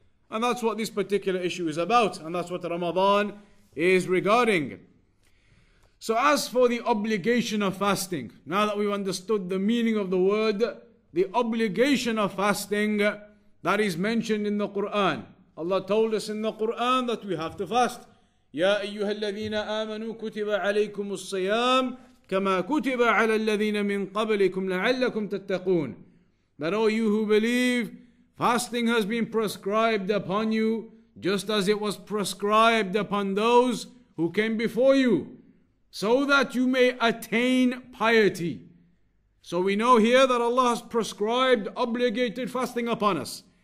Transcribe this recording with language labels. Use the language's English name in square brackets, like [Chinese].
[English] And that's what this particular issue is about, and that's what Ramadan is regarding. So as for the obligation of fasting, now that we've understood the meaning of the word, the obligation of fasting that is mentioned in the Quran. Allah told us in the Quran that we have to fast. [Arabic] يَا أَيُّهَا الَّذِينَ آمَنُوا كُتِبَ عَلَيْكُمُ الصِّيَامُ كما كتب على الذين من قبلكم لعلكم تتقون. [English] That all you who believe, fasting has been prescribed upon you, just as it was prescribed upon those who came before you, so that you may attain piety. So we know here that Allah has prescribed, obligated fasting upon us.